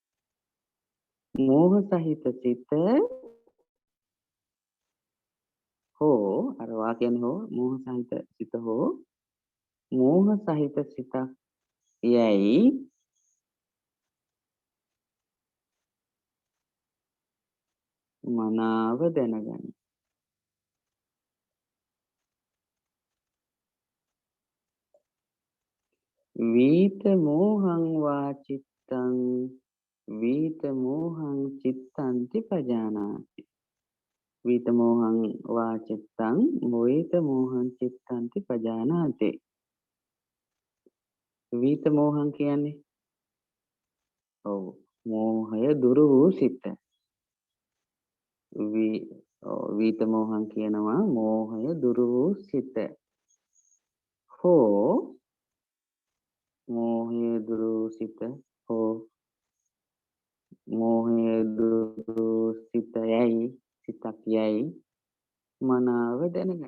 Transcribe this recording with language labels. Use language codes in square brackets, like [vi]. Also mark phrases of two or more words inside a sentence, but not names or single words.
[si] මෝහ සහිත සිත හෝ අර වාක්‍යන්නේ හෝ මෝහ සහිත සිත හෝ මෝහ සහිත සිතක් යයි මනාව දැනගනි. [pi] වීත මෝහං වා චිත්තං වීත මෝහං චිත්තන්ති පජානාති. වීත මෝහං වා චිත්තං වීත මෝහං චිත්තන්ති පජානාති. වීත මෝහං [si] කියන්නේ ඔව් මෝහය දුරු වූ සිත. [pi] වීත මෝහං [si] කියනවා මෝහය දුරු වූ සිත. හෝ මෝහය දුරු වූ සිත හෝ මෝහය දුරු සිත යයි සිතක් යයි මනාව දැනගන්න.